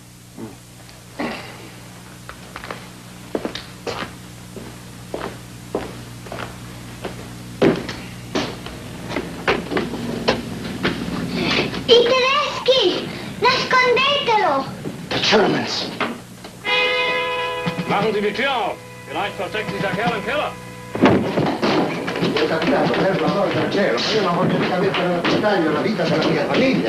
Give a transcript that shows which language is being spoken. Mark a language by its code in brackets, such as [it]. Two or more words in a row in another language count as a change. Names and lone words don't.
[it] I tedeschi! Nascondetelo! [en] The Germans. [de] Machen Sie die Tür auf. Vielleicht versteckt sich der Kerl im Keller. [it] Capitato, per l'amore del cielo, io non voglio mica mettere a repentaglio la vita della mia famiglia.